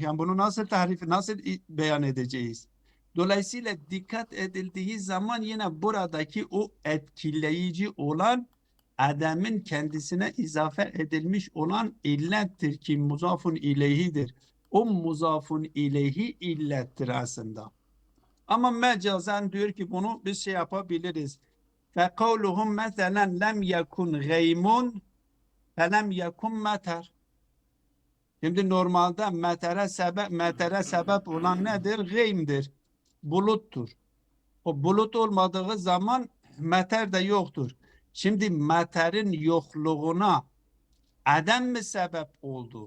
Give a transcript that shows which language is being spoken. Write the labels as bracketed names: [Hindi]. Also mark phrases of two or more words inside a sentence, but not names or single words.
[Turkish] Yani bunu nasıl nasıl beyan edeceğiz? Dolayısıyla dikkat edildiği zaman yine buradaki o etkileyici olan Adem'in kendisine izafe edilmiş olan illettir ki muzafun ileyhidir. O muzafun ileyhi illettir aslında. Ama mecazen diyor ki bunu biz şey yapabiliriz. [Arabic] فَقَوْلُهُمْ مَثَلًا لَمْ يَكُنْ غَيْمٌ فَلَمْ يَكُنْ مَتَرٌ. [Turkish] Şimdi normalde metere sebep olan nedir? Gıymdir. Buluttur. O bulut olmadığı zaman meter de yoktur. Şimdi meterin yokluğuna adem mi sebep oldu?